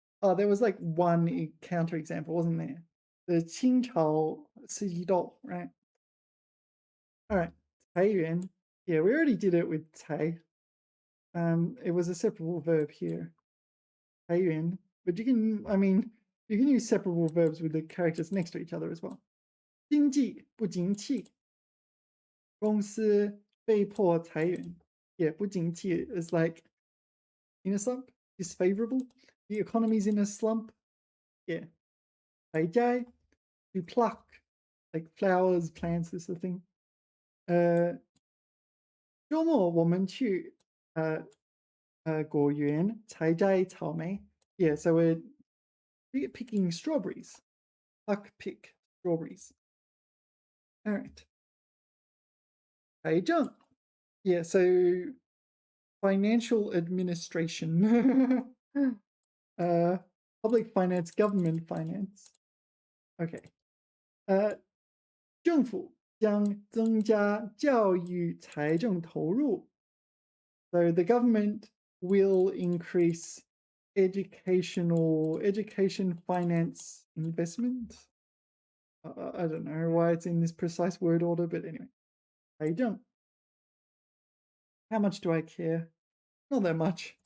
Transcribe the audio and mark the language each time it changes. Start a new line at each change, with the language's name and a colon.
English: Oh, there was like one counter example, wasn't there? The Qingchao Sijidou, right? All right. Taiyuan. Yeah, we already did it with Tai. It was a separable verb here. Taiyuan. But you can, I mean, you can use separable verbs with the characters next to each other as well.
Chinese: 经济不景气，公司被迫裁员.
English: Yeah, 不景气 is like in a slump, disfavorable. The economy's in a slump. Yeah. 采摘 to pluck, like flowers, plants, this sort of thing.
Chinese: 周末我们去果园采摘草莓.
English: Yeah, so we're picking strawberries. Pluck, pick strawberries. All right. 财政.Yeah, so financial administration. uh, public finance, government finance. Okay.
Chinese: 政府将增加教育财政投入.
English: So the government will increase education finance investment. I don't know why it's in this precise word order, but anyway. 财政.How much do I care? Not that much.